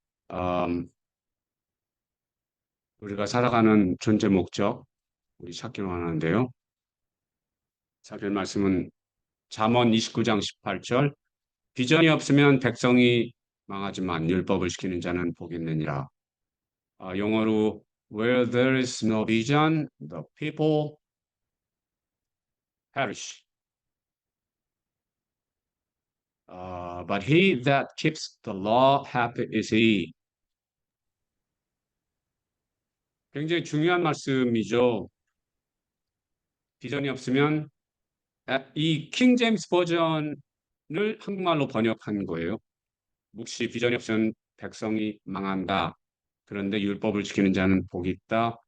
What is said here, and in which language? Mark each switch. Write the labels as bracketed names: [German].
[Korean] 음, 우리가 살아가는 존재 목적, 우리 찾기로 하는데요. 살필 말씀은 잠언 29장 18절. 비전이 없으면 백성이 망하지만 율법을 지키는 자는 복이 있느니라. 영어로 [English] Where there is no vision, the people perish. But he that keeps the law, happy is he. [Korean] 굉장히 중요한 말씀이죠. 비전이 없으면 이 킹 제임스 버전을 한국말로 번역한 거예요. 묵시 비전이 없으면 백성이 망한다. 그런데 율법을 지키는 자는 복이 있다.